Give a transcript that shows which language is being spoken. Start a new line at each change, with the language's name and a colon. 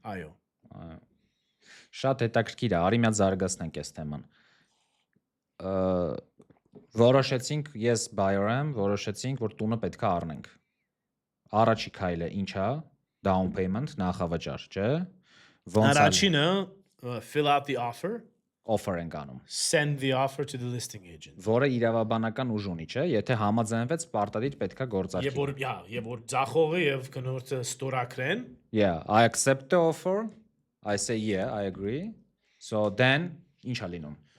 Armenian: Այո։ Շատ հետաքրքիր է, արի մի հատ զարգացնենք այս թեման։ Որոշեցինք, ես buyer եմ, որոշեցինք, որ տունը պետք է առնենք։ Առաջի քայլը ի՞նչ է։ Down payment, նախավճար, չէ՞։ Առաջինը
English: fill out the offer,
Armenian: offer ենք անում։
English: send the offer to the listing agent։
Armenian: Որը իրավաբանական ուժ ունի, չէ՞։ Եթե համաձայնվեց, պարտադիր պետքա գործարկի։ Եվ որ ծախողը եւ կնորդը ստորակրեն։
English: Yeah, I accept the offer. I say yeah, I agree. So then
Armenian: ինչ է լինում։